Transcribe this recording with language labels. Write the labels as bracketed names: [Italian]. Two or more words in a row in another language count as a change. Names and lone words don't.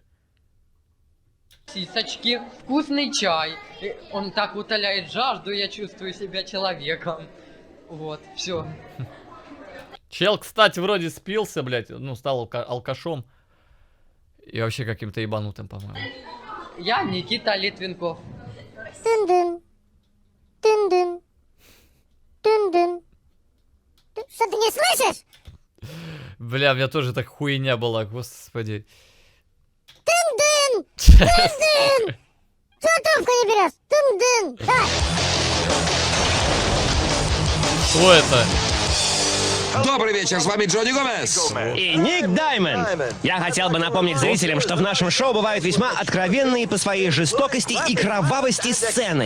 [Russian] Сисочки, вкусный чай. Он так утоляет жажду, я чувствую себя человеком. Вот, все. Чел, кстати, вроде спился, блядь, ну, стал алкашом. И вообще каким-то ебанутым, по-моему. Я Никита Литвинков. Тын-дын. Тын-дын. Тын-дын. Что, ты не слышишь? Бля, у меня тоже так хуйня была, господи. Тын-дын. Тын-дын. Чего трубку не берешь? Тын-дын. Что это? Добрый вечер, с вами Джонни Гомес. И Ник Даймонд. Я хотел бы напомнить зрителям, что в нашем шоу бывают весьма откровенные по своей жестокости и кровавости сцены.